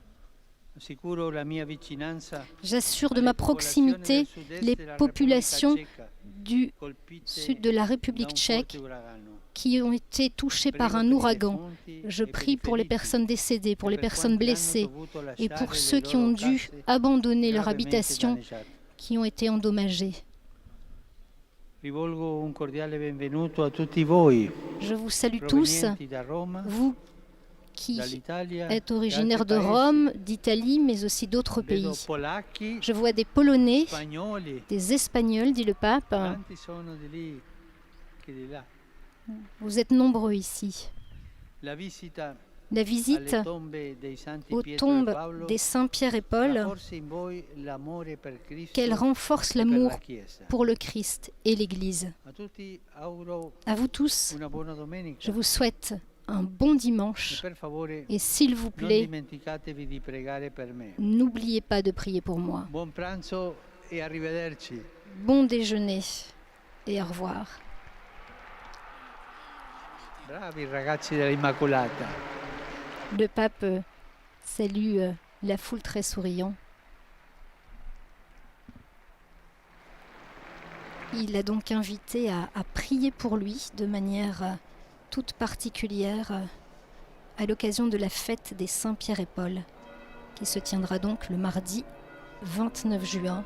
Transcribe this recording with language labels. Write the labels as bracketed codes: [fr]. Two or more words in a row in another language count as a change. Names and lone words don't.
[fr] J'assure de ma proximité les populations du sud de la République tchèque qui ont été touchées par un ouragan. Je prie pour les personnes décédées, pour les personnes blessées et pour ceux qui ont dû abandonner leur habitation, qui ont été endommagés. [it] Rivolgo un cordiale benvenuto a tutti voi, [fr] Je vous salue tous, [it] provenienti da Roma, [fr] vous qui [it] dall'Italia, [fr] êtes originaires de [it] da altri [fr] Rome, d'Italie, mais aussi d'autres [it] paesi. Vedo [fr] pays. [it] polacchi, [fr] Je vois des Polonais, [it] spagnoli, [fr] des Espagnols, dit le pape. [it] tanti sono di lì che di là. [fr] Vous êtes nombreux ici. [it] La visita [fr] La visite [it] alle tombe dei Santi [fr] aux [it] Pietro e [fr] tombes [it] Paolo [fr] des saints Pierre et Paul, [it] rafforza in voi l'amore per Cristo [fr] qu'elle renforce [it] e per [fr] l'amour [it] la Chiesa. [fr] pour le Christ et l'Église. [it] A tutti auguro [fr] À vous tous, [it] una buona domenica. [fr] je vous souhaite un bon [it] E [fr] dimanche [it] per favore, [fr] et s'il vous [it] non [fr] plaît, [it] dimenticatevi di pregare per me. [fr] n'oubliez pas de prier pour moi. [it] Buon pranzo e arrivederci. [fr] Bon déjeuner et au revoir. [it] Bravi ragazzi dell'Immacolata. [fr] Le pape salue la foule très souriant. Il a donc invité à prier pour lui de manière toute particulière à l'occasion de la fête des Saints Pierre et Paul, qui se tiendra donc le mardi 29 juin.